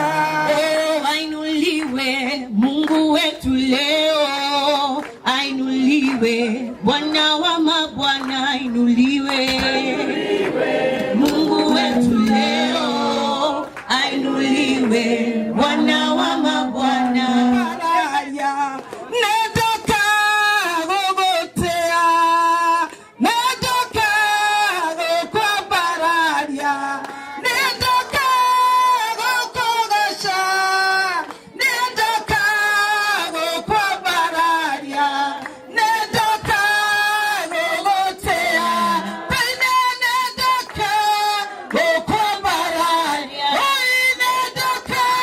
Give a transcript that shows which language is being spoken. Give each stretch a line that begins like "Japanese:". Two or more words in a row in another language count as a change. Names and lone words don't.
Swahili: Oh, ainuliwe Mungu wetu leo. Ainuliwe Bwana wa mabwana. Ainuliwe Mungu wetu leo. Ainuliwe Bwana wa mabwana.
Gusii: Netoka gogotea, netoka gokwa bararia, netoka gokogasha, netoka gokwa bararia, netoka gogotea, pene netoka gokwa bararia, oi netoka